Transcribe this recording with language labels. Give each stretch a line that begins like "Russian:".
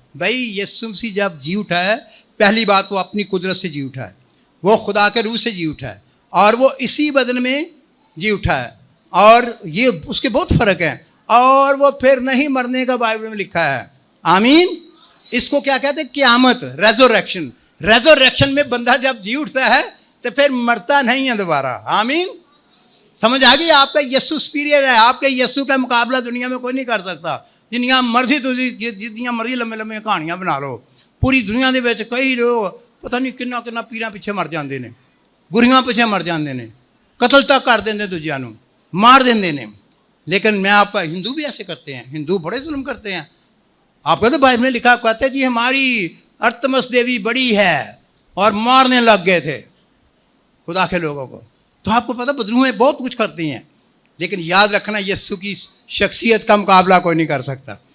Urdu: بھائی یسوع مسیح جب جی اٹھا ہے، پہلی بات وہ اپنی قدرت سے جی اٹھا ہے، وہ خدا کے روح سے جی اٹھا ہے، اور وہ اسی بدن میں جی اٹھا ہے، اور یہ اس کے بہت فرق ہیں، اور وہ پھر نہیں مرنے کا بائبل میں لکھا ہے. آمین. اس کو کیا کہتے ہیں؟ قیامت، ریزوریکشن. ریزوریکشن میں بندہ جب جی اٹھتا ہے تو پھر مرتا نہیں ہے دوبارہ. آمین. سمجھ آ گئی؟ آپ کا یسوع سپیریئر ہے، آپ کے یسوع کا مقابلہ دنیا میں کوئی نہیں کر سکتا.
Punjabi: جنیاں مرضی جتنیاں مرضی لمبے لمبے کہانیاں بنا لو، پوری دنیا دے وچ کئی لوگ پتہ نہیں کنا کنا پیراں پیچھے مر جاندے نے، گریاں پیچھے مر جاندے نے، قتل تک کر دیندے دوجیاں نوں، مار دیندے نے.
Urdu: لیکن میں آپ کا ہندو بھی ایسے کرتے ہیں، ہندو بڑے ظلم کرتے ہیں. آپ کو تو بائبل میں لکھا کہتے ہیں جی ہماری ارتمس دیوی بڑی ہے، اور مارنے لگ گئے تھے خدا کے لوگوں کو. تو آپ کو پتہ بدروہیں بہت کچھ کرتی ہیں، لیکن یاد رکھنا یسوع کی شخصیت کا مقابلہ کوئی نہیں کر سکتا.